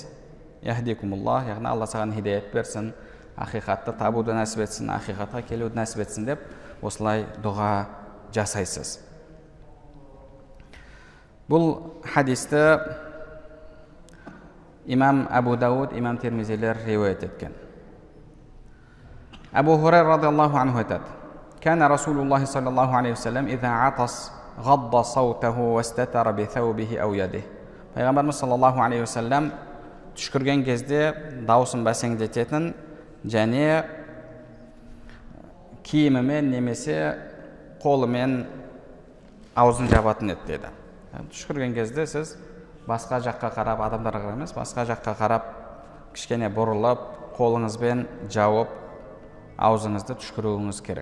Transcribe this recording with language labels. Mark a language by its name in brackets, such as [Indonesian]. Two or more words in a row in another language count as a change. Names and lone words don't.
[Kazakh] Яхдикумуллах, яғни Алла саған хидаят берсін, ақиқатты табуды нәсіп етсін, ақиқатқа келуді нәсіп етсін деп осылай дұға жасайсыз. Бұл хадисті имам Абу Дауд, имам Тирмизилер риуаят еткен. [Arabic] Абу Хурайра رضي الله عنه айтады: كان رسول الله صلى الله عليه وسلم إذا عطس غض صوته واستتر بثوبه أو يده. [Kazakh] Пайғамбарымыз [Arabic] صلى الله عليه وسلم [Kazakh] түшкірген кезде даусын бәсеңдететін және киімімен немесе қолымен аузын жабатын еді деді. Түшкірген кезде сіз басқа жаққа қарап, адамдарға қарап емес, басқа жаққа қарап, кішкене бұрылып, қолыңызбен жауып, аузыңызды түшкіруіңіз керек.